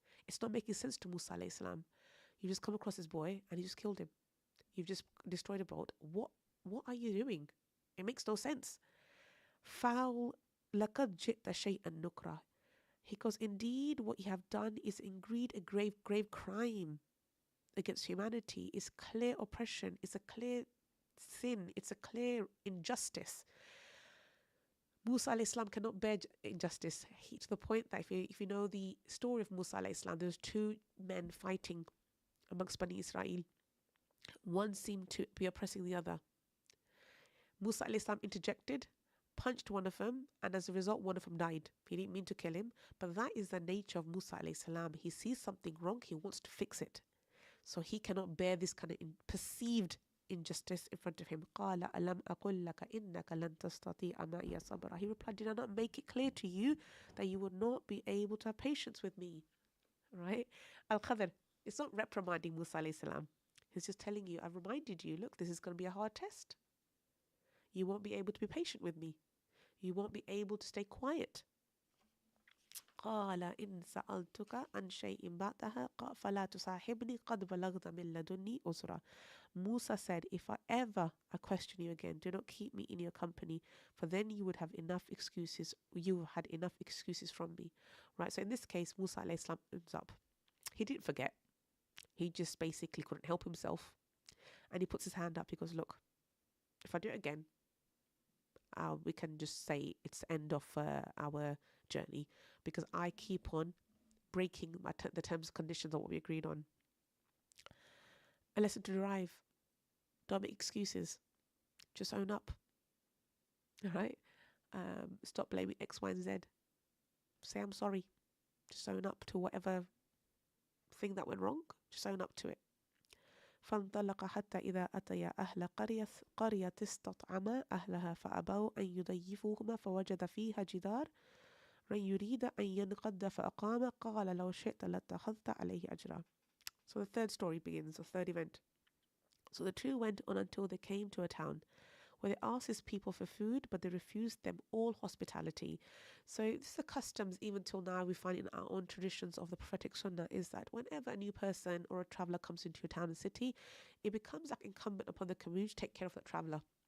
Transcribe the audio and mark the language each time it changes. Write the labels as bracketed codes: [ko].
[en] It's not making sense to Musa alayhi salam. You just come across this boy and you just killed him. You've just destroyed a boat. What are you doing? It makes no sense. [ar] Foul لَقَدْ جِئْتَ شَيْئًا نُكْرًا. [en] He goes, indeed, what you have done is indeed a grave crime against humanity. It's clear oppression. It's a clear sin. It's a clear injustice. Musa alayhi salam cannot bear injustice. To the point that if you know the story of Musa alayhi salam, there's two men fighting amongst Bani Israel. One seemed to be oppressing the other. Musa alayhi salam interjected, punched one of them, and as a result, one of them died. He didn't mean to kill him, but that is the nature of Musa alayhi salam. He sees something wrong, he wants to fix it. So he cannot bear this kind of perceived injustice in front of him. [ar] قَالَ أَلَمْ أَقُلْ لَكَ إِنَّكَ لَن تَسْتَطِيعَ مَعِيَ صَبْرًا. [en] He replied, did I not make it clear to you that you would not be able to have patience with me? Right? Al-Khadr, it's not reprimanding Musa alayhi salam. He's just telling you, I've reminded you, look, this is going to be a hard test. You won't be able to be patient with me. You won't be able to stay quiet. [ar] قال إن سألتك عن شيء بعدها فلا تصاحبني قد بلغت من لدني عذرا. [en] Musa said, if I question you again, do not keep me in your company, for then you would have enough excuses. You had enough excuses from me. Right, so in this case, Musa alayhi salam ends up. He didn't forget. He just basically couldn't help himself. And he puts his hand up. He goes, look, if I do it again, we can just say it's the end of our journey, because I keep on breaking the terms and conditions of what we agreed on. A lesson to derive: don't make excuses, just own up. All right, stop blaming X, Y, and Z. Say I'm sorry. Just own up to whatever thing that went wrong. Just own up to it. [ar] فانطلق حتى إذا أتيا أهل قرية استطعما أهلها فأبوا أن يضيفوهما فوجد فيها جدار يريد أن ينقض فأقام قال لو شئت لاتخذت عليه أجرا. [en] So the third story begins, the third event. So the two went on until they came to a town where they asked his people for food, but they refused them all hospitality. So this is a customs even till now we find in our own traditions of the prophetic sunnah, is that whenever a new person or a traveller comes into a town and city, it becomes like incumbent upon the community to take care of that traveller.